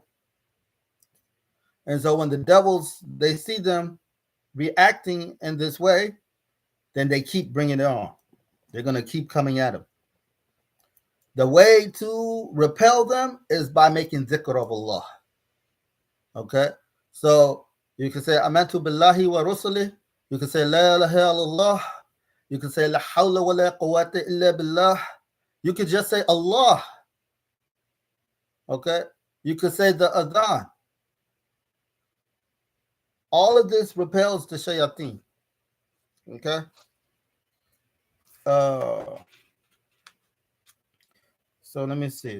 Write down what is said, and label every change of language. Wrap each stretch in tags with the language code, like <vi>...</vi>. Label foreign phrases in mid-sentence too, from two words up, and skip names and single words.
<en>And so when the devils, they see them reacting in this way, then they keep bringing it on. They're going to keep coming at them. The way to repel them is by making dhikr of Allah. Okay? So you can say,</en> <ar>آمنت بالله ورسله.</ar> <en>You can say,</en> <ar>لا إله إلا الله.</ar> <en>You can say,</en> <ar>لا حول ولا قوة إلا بالله.</ar> <en>You could just say Allah. Okay? You could say the adhan. All of this repels the shayateen. Okay? So let me see.</en>